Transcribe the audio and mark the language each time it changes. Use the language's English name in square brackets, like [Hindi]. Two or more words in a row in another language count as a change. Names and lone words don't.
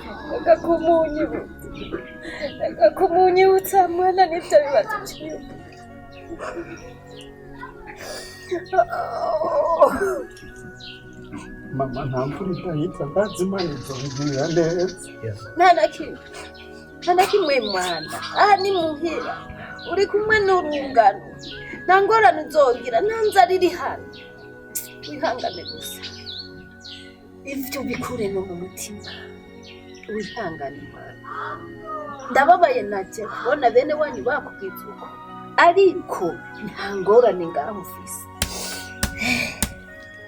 [Rundi] Akakumunyi mwana nibyo bibazo cyiwe. Mama nta mvura idahita ndazi Imana izongera neza nta na kimwe mwana. Aha ni muhira uri kumwe n'urungano, nta ngorane uzogira, nta nzara iri hano. Wihangane gusa, ivyo bikure no mu mutima. Wihangane mwana, ndababaye nacyo kubona bene wanyu bakubwiza uko, ariko nta ngorane ngaho ufise.